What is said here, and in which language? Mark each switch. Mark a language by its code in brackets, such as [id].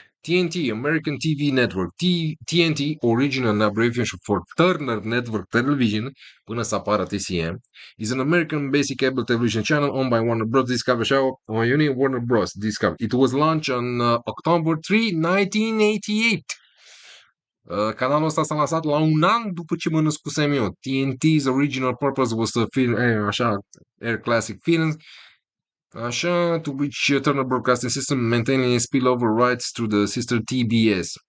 [en] TNT, American TV Network. TNT, original abbreviation for Turner Network Television, [ro] până să apară TCM, [en] is an American basic cable television channel owned by Warner Bros. Discovery Show, Warner Bros. Discovery. It was launched on October 3, 1988. [ro] Canalul ăsta s-a lansat la un an după ce mă născusem eu. [en] TNT's original purpose was to film, așa, air classic films, așa, to which Turner Broadcasting System maintaining spillover rights through the sister TBS.